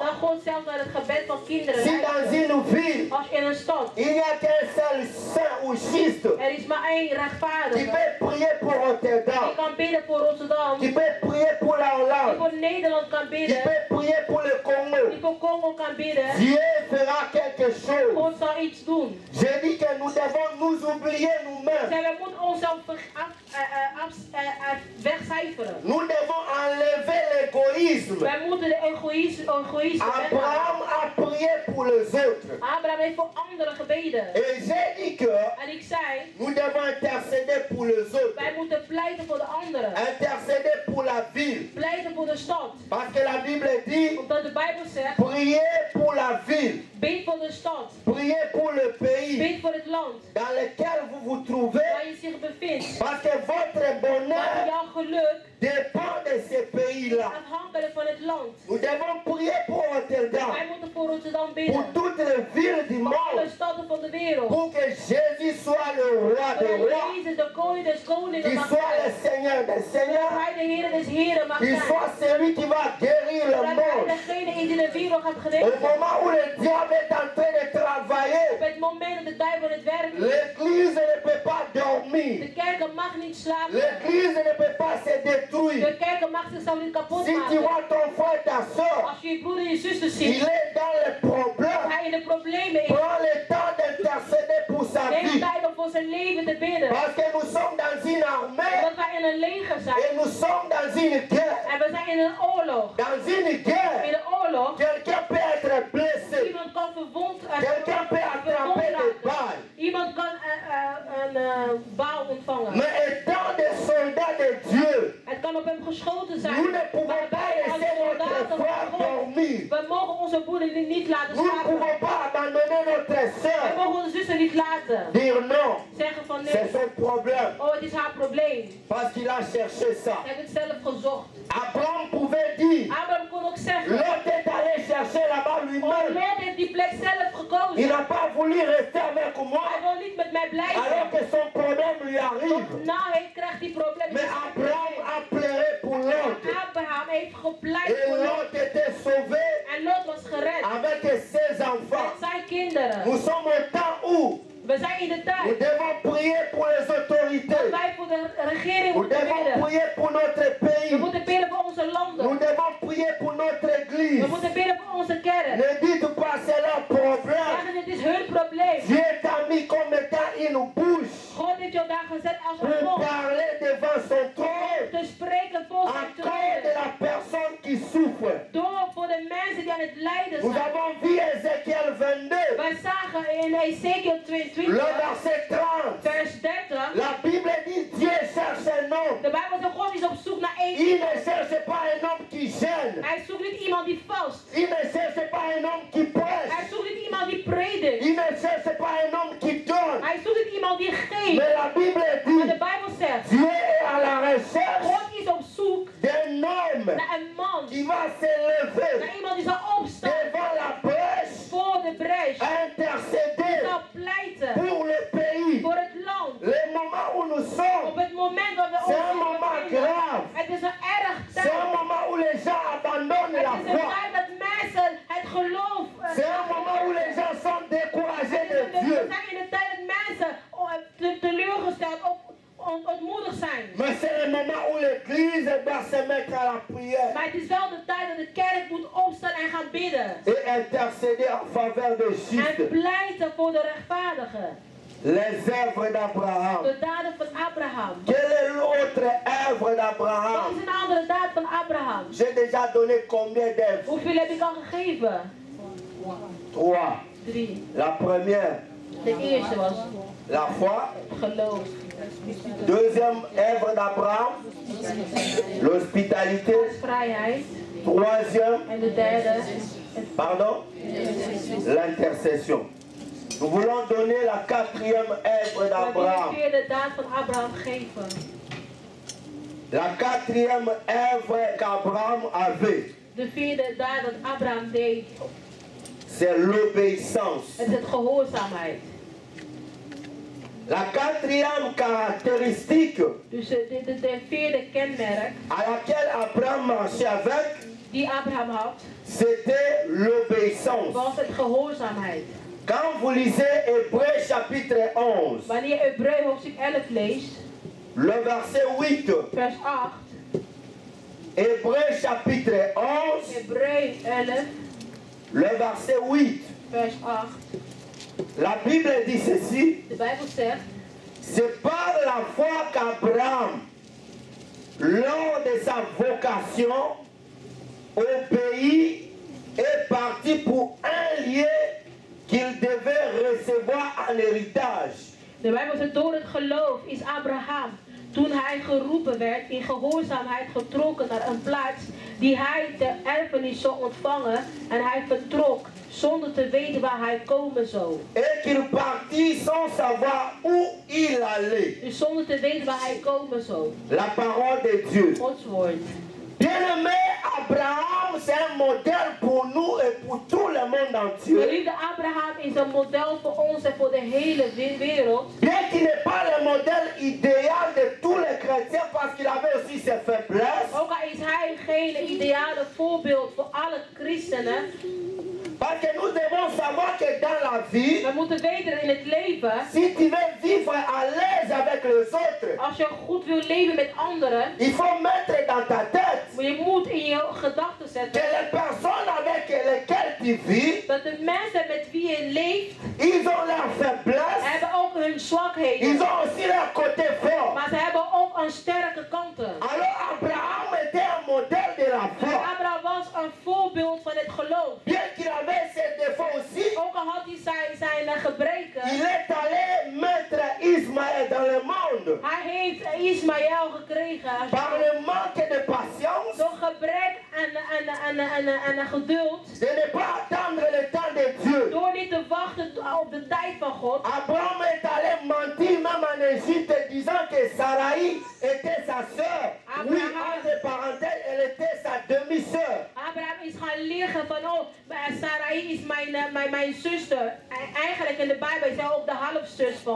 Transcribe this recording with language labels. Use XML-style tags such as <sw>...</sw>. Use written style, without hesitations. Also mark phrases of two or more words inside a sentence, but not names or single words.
<fr>Si dans une ville, il n'y a qu'un seul saint ou juste qui peut prier pour Rotterdam, qui peut prier pour la Hollande, qui peut prier pour le Congo, Dieu fera quelque chose. Je dis que nous devons nous oublier nous-mêmes</fr> <nl>we moeten onszelf wegcijferen.</nl> <fr>Nous devons enlever l'égoïsme.</fr> <nl>Wij moeten de egoïsme</nl> <fr>Abraham a prié pour les autres.</fr> <nl>Abraham heeft voor anderen gebeden.</nl> <fr>Et j'ai dit que</fr> <nl>En ik zei,</nl> <fr>nous devons intercéder pour les autres.</fr> <nl>wij moeten pleiten voor de anderen.</nl> <fr>Intercéder pour la ville.</fr> <nl>Pleiten voor de stad.</nl> <fr>Parce que la Bible dit,</fr> <nl>Omdat de Bijbel zegt,</nl> <fr>priez pour la ville.</fr> <nl>bid voor de stad.</nl> <fr>Priez pour le pays</fr> <nl>Bid voor het land</nl> <fr>dans lequel vous vous trouvez.</fr> <nl>waar je zich bevindt.</nl> <fr>Parce que votre</fr> <nl>Want</nl> <fr>bonheur</fr> <nl>jouw geluk</nl> <fr>dépend de ces</fr> <nl>is</nl> <fr>pays-là.</fr> <nl>afhankelijk van het land.</nl> <fr>Nous devons prier pour Rotterdam,</fr> <nl>Wij moeten voor Rotterdam</nl> <fr>pour</fr> <nl>bidden.</nl> <fr>toutes les villes du</fr> <nl>Voor alle</nl> <fr>monde,</fr> <nl>steden van de wereld.</nl> <fr>pour que Jésus soit le roi des</fr> <nl>Zodat</nl> <fr>rois,</fr> <nl>Jezus de koning des koningen</nl> <fr>qu'il</fr> <nl>mag</nl> <fr>soit le</fr> <nl>zijn.</nl> <fr>Seigneur des</fr> <nl>Dat</nl> <fr>seigneurs,</fr> <nl>hij de Heer des Heren mag</nl> <fr>qu'il</fr> <nl>zijn.</nl> <fr>soit celui qui va guérir le</fr> <nl>Dat hij</nl> <fr>monde.</fr> <nl>degene is die de wereld gaat</nl> <fr>Au</fr> <nl>genezen.</nl> <fr>moment où le diable est en train de travailler,</fr> <nl>Op het moment dat de duivel het werk doet.</nl> <fr>l'église ne peut pas dormir.</fr> <nl>De kerken mag niet slapen.</nl> <fr>L'église ne peut pas se détruire.</fr> <nl>De kerken mag zichzelf niet kapot</nl> <fr>Si tu</fr> <nl>maken.</nl> <fr>vois ton frère, ta soeur,</fr> <nl>Als je je broeder en je zuster</nl> <fr>il</fr> <nl>ziet,</nl> <fr>est dans les problèmes,</fr> <nl>hij in de problemen is.</nl> <fr>prends le temps d'intercéder pour sa</fr> <nl>Neem</nl> <fr>vie.</fr> <nl>tijd om voor zijn leven te bidden.</nl> <fr>Parce que nous sommes dans une armée</fr> <nl>Omdat wij in een leger zijn.</nl> <fr>et nous sommes dans une guerre.</fr> <nl>En we zijn in een oorlog.</nl> <fr>Dans une guerre,</fr> <nl>In de oorlog,</nl> <fr>quelqu'un peut être blessé,</fr> <nl>iemand kan verwond</nl> <fr>quelqu'un peut attraper des balles.</fr> <nl>Iemand kan een bal ontvangen.</nl> <fr>Mais étant des soldats de Dieu,</fr> <nl>Het kan op hem geschoten zijn.</nl> <fr>nous ne pouvons pas</fr> <nl>Wij als</nl> <fr>laisser notre</fr> <nl>soldaten van</nl> <fr>frère</fr> <nl>God,</nl> <fr>dormir.</fr> <nl>we mogen onze broeder niet laten</nl> <fr>Nous ne</fr> <nl>slapen.</nl> <fr>pouvons pas abandonner notre</fr> <nl>We</nl> <fr>soeur.</fr> <nl>mogen onze zuster niet laten.</nl> <fr>Dire non,</fr> <nl>Zeggen van</nl> <fr>c'est</fr> <nl>nee.</nl> <fr>son problème.</fr> <nl>Oh, het is haar probleem.</nl> <fr>Parce qu'il a cherché ça.</fr> <nl>Hij heeft het zelf gezocht.</nl> <fr>Abraham pouvait dire,</fr> <nl>Abraham kon ook zeggen.</nl> <fr>Lot est allé chercher là-bas Oh, lui-même.</fr> <nl>Lot heeft die plek zelf</nl> <fr>Il</fr> <nl>gekozen.</nl> <fr>n'a pas voulu rester avec moi</fr> <nl>Hij wil niet met mij blijven.</nl> <fr>alors que son problème lui arrive.</fr> <nl>Nou, hij krijgt die probleem.</nl> <fr>Mais Abraham a pleuré pour Lot.</fr> <nl>Abraham heeft gepleit</nl> <fr>Et</fr> <nl>voor Lot.</nl> <fr>Lot était sauvé</fr> <nl>En Lot was gered.</nl> <fr>avec ses enfants.</fr> <nl>Met zijn kinderen.</nl> <fr>Nous sommes au temps où</fr> <nl>We zijn in de</nl> <fr>nous</fr> <nl>tijd</nl> <fr>devons prier pour les</fr> <nl>dat</nl> <fr>autorités.</fr> <nl>wij voor de regering</nl> <fr>Nous</fr> <nl>moeten</nl> <fr>devons</fr> <nl>bidden.</nl> <fr>prier pour notre</fr> <nl>We</nl> <fr>pays.</fr> <nl>moeten bidden voor onze</nl> <fr>Nous</fr> <nl>landen.</nl> <fr>devons prier pour notre</fr> <nl>We</nl> <fr>église.</fr> <nl>moeten bidden voor onze kerk.</nl> <fr>Ne dites pas c'est leur problème.</fr> <nl>Zeggen, dit is hun probleem.</nl> <fr>Dieu t'a mis comme étant une bouche</fr> <nl>God heeft jou daar gezet als een</nl> <fr>pour</fr> <nl>mond.</nl> <fr>parler devant son trône</fr> <nl>Te spreken voor</nl> <fr>à</fr> <nl>zijn</nl> <fr>cause de</fr> <nl>troon.</nl> <fr>la personne qui souffre.</fr> <nl>Door voor de mensen die aan het lijden</nl> <fr>Nous</fr> <nl>zijn.</nl> <fr>avons vu Ézéchiel 22,</fr> <nl>Wij zagen in Ezekiel le 22,</nl> <fr>verset 30.</fr> <nl>vers 30.</nl> <fr>La Bible dit Dieu cherche un homme.</fr> <nl>De Bijbel zegt, God is op zoek naar één</nl> <fr>Il ne</fr> <nl>iemand.</nl> <fr>cherche pas un homme qui gêne.</fr> <nl>Hij zoekt niet iemand die vast.</nl> <fr>Il ne cherche pas un homme qui</fr> <nl>Hij</nl> <fr>prêche.</fr> <nl>zoekt niet iemand die predikt.</nl> <fr>Il ne cherche pas un homme qui donne.</fr> <nl>Hij zoekt niet iemand die geeft.</nl> <fr>Mais la Bible</fr> <nl>Maar</nl> <fr>dit</fr> <nl>de Bijbel zegt,</nl> <fr>Dieu est à la recherche</fr> <nl>God is op zoek</nl> <fr>d'un homme</fr> <nl>naar een man.</nl> <fr>qui va s'élever</fr> <nl>Naar iemand die zal opstaan</nl> <fr>devant la brèche,</fr> <nl>voor de bres.</nl> <fr>intercéder</fr> <nl>Zal pleiten</nl> <fr>pour le pays.</fr> <nl>voor het land.</nl> <fr>Le moment où nous sommes,</fr> <nl>Op het moment dat we</nl> <fr>c'est un</fr> <nl>ons</nl> <fr>moment</fr> <nl>bevinden.</nl> <fr>grave.</fr> <nl>Het is een erg</nl> <fr>C'est</fr> <nl>tijd.</nl> <fr>un moment où les gens abandonnent la</fr> <nl>Het is een</nl> <fr>foi.</fr> <nl>tijd dat mensen het geloof.</nl> <fr>C'est un moment où les gens sont découragés de</fr> <nl>We</nl> <fr>Dieu.</fr> <nl>zijn in de tijd dat mensen teleurgesteld of ontmoedigd zijn.</nl> <fr>Mais c'est le moment où l'église doit se mettre à la prière</fr> <nl>Maar het is wel de tijd dat de kerk moet opstaan en gaan bidden.</nl> <fr>et intercéder en faveur des</fr> <nl>En</nl> <fr>justes.</fr> <nl>pleiten voor de rechtvaardigen.</nl> <fr>Les œuvres d'Abraham.</fr> <nl>De daden van Abraham.</nl> <fr>Quelle est l'autre œuvre</fr> <nl>Wat</nl> <fr>d'Abraham?</fr> <nl>is een andere daad van Abraham?</nl> <fr>J'ai déjà donné combien d'œuvres?</fr> <nl>Hoeveel heb ik al gegeven?</nl> <fr>3.</fr> <nl>3.</nl> <fr>La première,</fr> <nl>De eerste was</nl> <fr>la foi.</fr> <nl>geloof.</nl> <fr>Deuxième œuvre d'Abraham, l'hospitalité.</fr> <nl>Vrijheid.</nl> <fr>Troisième,</fr> <nl>En de derde,</nl> <fr>pardon, l'intercession. Nous voulons donner la quatrième œuvre</fr> <nl>we willen de</nl> <fr>d'Abraham.</fr> <nl>vierde daad van Abraham geven.</nl> <fr>La quatrième œuvre qu'Abraham avait,</fr> <nl>De vierde daad dat Abraham deed,</nl> <fr>c'est l'obéissance.</fr> <nl>het is het gehoorzaamheid.</nl> <fr>La quatrième caractéristique</fr> <nl>Dus de vierde kenmerk</nl> <fr>à laquelle Abraham marchait avec,</fr> <nl>die Abraham had,</nl> <fr>c'était l'obéissance.</fr> <nl>was het gehoorzaamheid.</nl> <fr>Quand vous lisez Hébreux chapitre 11,</fr> <nl>Wanneer je Hebreeën hoofdstuk 11 leest,</nl> <fr>le verset 8,</fr> <nl>vers 8,</nl> <fr>Hébreux chapitre 11,</fr> <nl>Hebreeën 11,</nl> <fr>le verset 8,</fr> <nl>vers 8,</nl> <fr>la Bible dit ceci,</fr> <nl>de Bijbel zegt,</nl> <fr>C'est par la foi qu'Abraham, lors de sa vocation au pays, est parti pour un lieu qu'il devait recevoir en héritage.</fr> <nl>De Bijbel zegt, door het geloof is Abraham, toen hij geroepen werd, in gehoorzaamheid getrokken naar een plaats die hij ter erfenis zou ontvangen. En hij vertrok zonder te weten waar hij komen zou.</nl> <fr>Et qu'il partit sans savoir où il allait.</fr> <nl>Dus zonder te weten waar hij komen zou.</nl> <fr>La parole de Dieu.</fr> <nl>Gods woord.</nl> <fr>Bien-aimé, Abraham, c'est un modèle pour nous et pour tout le monde entier.</fr> <nl>Geliefde, Abraham is een model voor ons en voor de hele wereld.</nl> <fr>Bien qu'il n'est pas le modèle idéal de tous les chrétiens parce qu'il avait aussi ses faiblesses.</fr> <nl>Ook al is hij geen ideale voorbeeld voor alle christenen.</nl> <fr>Parce que nous devons savoir que dans la vie,</fr> <nl>we moeten weten in het leven,</nl> <fr>si tu veux vivre à l'aise avec les autres,</fr> <nl>als je goed wil leven met anderen,</nl> <fr>il faut mettre dans ta tête</fr> <nl>maar je moet in je gedachten zetten</nl> <fr>que les personnes avec lesquelles tu vis,</fr> <nl>dat de mensen met wie je leeft,</nl> <fr>ils ont leurs faiblesses,</fr> <nl>hebben ook hun zwakheden,</nl> <fr>ils ont aussi leur côté fort.</fr> <nl>maar ze hebben ook een sterke kanten.</nl> <fr>Alors Abraham était un modèle de la foi.</fr> <nl>Abraham was een voorbeeld van het geloof.</nl> <fr>Bien qu'il avait ses défauts aussi,</fr> <nl>ook al had hij zijn gebreken,</nl> <fr>il est allé mettre Ismaël dans le monde.</fr> <nl>Hij heeft Ismaël gekregen</nl> <fr>par le manque de patience,</fr> <nl>door gebrek aan geduld,</nl> <fr>de ne pas attendre le temps de Dieu.</fr> <nl>Door niet te wachten op de tijd van God.</nl> <fr>Abraham est allé mentir même en Égypte disant que Sarai était sa sœur. Oui, entre parenthèses, elle était sa demi-sœur.</fr> <nl>Abraham is gaan liegen van, oh, Sarai is mijn zuster. Eigenlijk in de Bijbel is hij ook de halfzus van.</nl>